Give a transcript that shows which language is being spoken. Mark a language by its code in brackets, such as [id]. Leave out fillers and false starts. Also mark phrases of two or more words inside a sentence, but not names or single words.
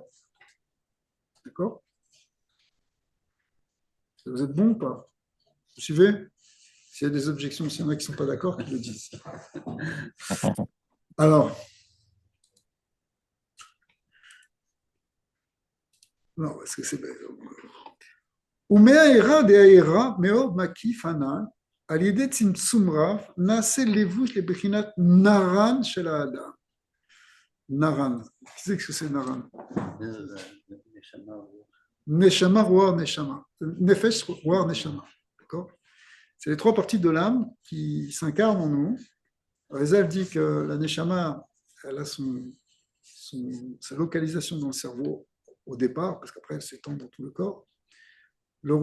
[fr] D'accord? Vous êtes bon ou pas? Vous suivez? S'il y a des objections, s'il y en a qui ne sont pas d'accord, qu'ils le disent. Alors, non, parce que c'est... [he] ומהעירה דהעירה מאוד מקיף הנ"ל, על ידי צמצום רב, נעשה לבוש לבחינת נרן של האדם. נרן. [fr] Qu'est-ce que c'est נרן? [he] נשמה רוח נשמה. נפש רוח נשמה. [fr] D'accord? C'est les trois parties de l'âme qui s'incarnent en nous. Rizal dit que la Neshama, elle a sa localisation dans le cerveau au départ, parce qu'après elle s'étend dans tout le corps.